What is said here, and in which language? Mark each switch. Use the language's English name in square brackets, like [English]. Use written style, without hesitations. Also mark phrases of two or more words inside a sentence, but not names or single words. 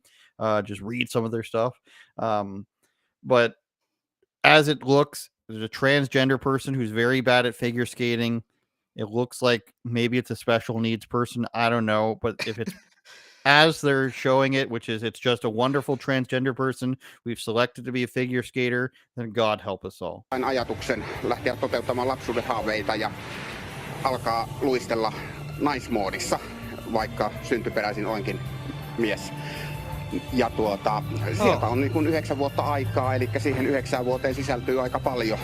[English] Just read some of their stuff. But as it looks, there's a transgender person who's very bad at figure skating. It looks like maybe it's a special needs person. I don't know. But if it's as they're showing it, which is it's just a wonderful transgender person we've selected to be a figure skater, then God help us all. [Finnish] Ajatuksen lähteä toteuttamaan lapsuuden haaveita ja alkaa luistella naismoodissa, vaikka syntyperäisin olenkin mies. Ja sieltä on niin kuin 9 vuotta aikaa, eli siihen 9 vuoteen sisältyy aika paljon.